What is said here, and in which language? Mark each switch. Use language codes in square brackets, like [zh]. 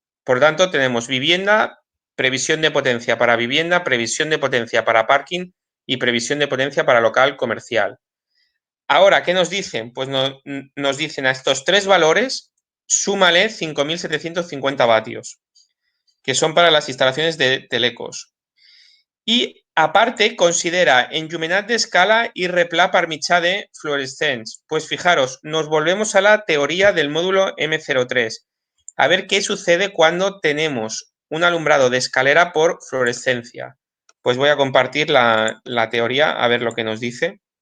[es] Por tanto, tenemos vivienda, previsión de potencia para vivienda, previsión de potencia para parking y previsión de potencia para local comercial. Ahora, ¿qué nos dicen? Pues nos dicen a estos tres valores, súmale 5.750 vatios, que son para las instalaciones de telecos. Y aparte considera [ca] enllumenat d'escala y replà per mitjà de fluorescents. [es] Pues fijaros, nos volvemos a la teoría del módulo M03. A ver qué sucede cuando tenemos un alumbrado de escalera por fluorescencia. Pues voy a compartir la teoría a ver lo que nos dice.